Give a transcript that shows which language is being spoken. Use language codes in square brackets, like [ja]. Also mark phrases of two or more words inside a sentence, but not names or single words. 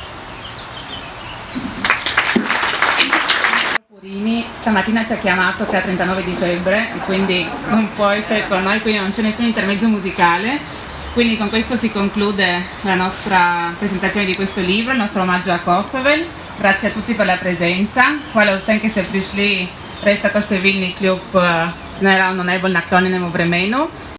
[it] Stamattina ci ha chiamato che ha 39 di febbre e quindi non può essere con noi, quindi non c'è nessun intermezzo musicale. Quindi con questo si conclude la nostra presentazione di questo libro, il nostro omaggio a Kosovel. Grazie a tutti per la presenza. [sl] Hvala vsem, ki ste prišli, res tako številni kljub neravno najbolj naklonjenemu vremenu.